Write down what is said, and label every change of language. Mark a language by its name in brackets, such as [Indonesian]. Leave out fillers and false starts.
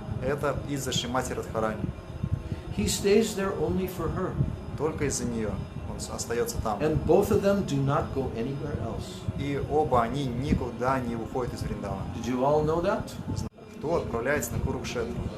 [Russian] Это из-за Шримати Радхарани. [English] He stays there only for her. [Russian] Только из-за нее он остается там. [English] And both of them do not go anywhere else. [Russian] И оба они никуда не уходят из Вриндавана. [English] Did you all know that? [Russian] Кто отправляется на Курукшетру?